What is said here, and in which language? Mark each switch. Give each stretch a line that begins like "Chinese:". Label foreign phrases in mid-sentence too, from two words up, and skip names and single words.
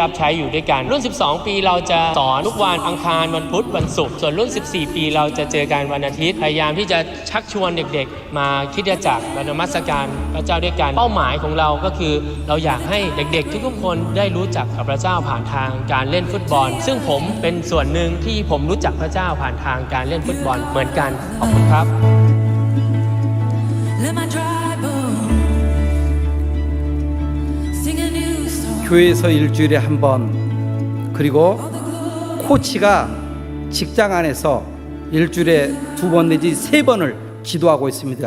Thai: รับใช้อยู่ด้วยกันรุ่น12ปีเราจะสอนทุกวันอังคารวันพุธวันศุกร์ส่วนรุ่น14ปีเราจะเจอกันวันอาทิตย์พยายามที่จะชักชวนเด็กๆมาคริสตจักรมานมัสการพระเจ้าด้วยกันเป้าหมายของเราก็คือเราอยากให้เด็กๆทุกๆคนได้รู้จักกับพระเจ้าผ่านทางการเล่นฟุตบอลซึ่งผมเป็นส่วนหนึ่งที่ผมรู้จักพระเจ้าผ่านทางการเล่นฟุตบอลเหมือนกันขอบคุณครับ
Korean: 교회에서 일주일에 한 번, 그리고 코치가 직장 안에서 일주일에 2번 내지 3번을 지도하고 있습니다.